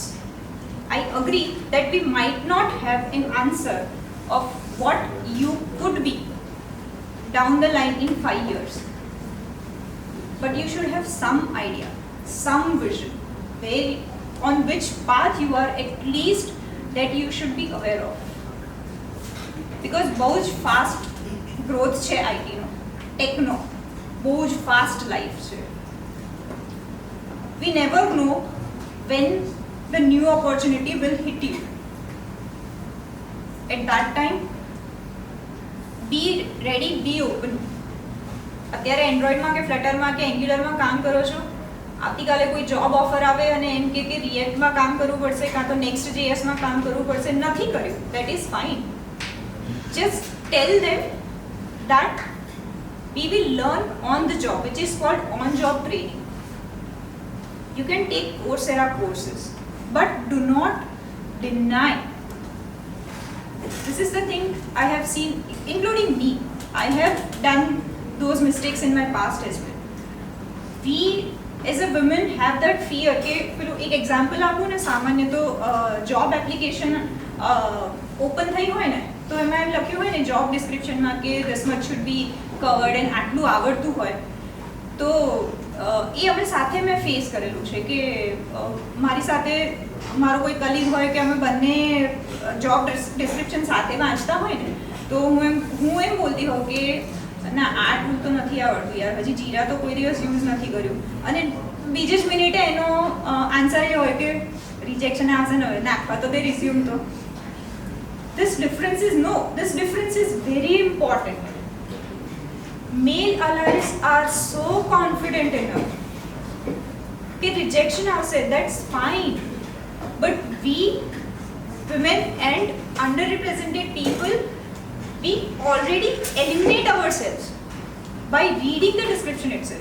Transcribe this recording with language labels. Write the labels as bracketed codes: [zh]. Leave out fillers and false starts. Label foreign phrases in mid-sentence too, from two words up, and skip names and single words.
[en] I agree that we might not have an answer of what you could be down the line in 5 years. But you should have some idea, some vision, on which path you are at least that you should be aware of. [gu] Because બહુ જ [en] fast growth [gu] છે IT નો, ટેકનો બહુ જ [en] fast life [gu] છે. [en] We never know when the new opportunity will hit you. At that time, be ready, be open. [gu] અત્યારે એન્ડ્રોઈડમાં કે ફ્લટરમાં કે એન્ગ્યુલરમાં કામ કરો છો, આવતીકાલે કોઈ [en] job offer [gu] આવે અને એમ કે રિએક્ટમાં કામ કરવું પડશે કાં તો નેક્સ્ટ JSમાં કામ કરવું પડશે, નથી કર્યું, [en] that is fine. Just tell them that we will learn on the job, which is called on-job training. You can take Coursera courses, but do not deny. This is the thing I have seen, including me. I have done those mistakes in my past as well. We as a women have that fear [gu] કે પેલું એક એક્ઝામ્પલ આપું ને, સામાન્ય તો [en] job application open [gu] થઈ હોય ને તો એમાં એમ લખ્યું હોય ને જોબ ડિસ્ક્રિપ્શનમાં કે [en] this much should be covered and [gu] આટલું આવડતું હોય. તો એ અમે સાથે મેં ફેસ કરેલું છે કે મારી સાથે મારો કોઈ કલીગ હોય કે અમે બંને [en] job description [gu] સાથે વાંચતા હોય ને તો હું એમ બોલતી હોઉં કે ના આ ટૂલ તો નથી આવડતું યાર, હજી જીરા તો કોઈ દિવસ યુઝ નથી કર્યું, અને બીજી જ મિનિટે એનો આન્સર એ હોય કે રિજેક્શન આવશે ને નાખવા તો તે રિઝ્યુમ તો. [en] This difference is very important. Male allies are so confident enough कि rejection आवશે, that's fine. But we, women and underrepresented people, we already eliminate ourselves by reading the description itself.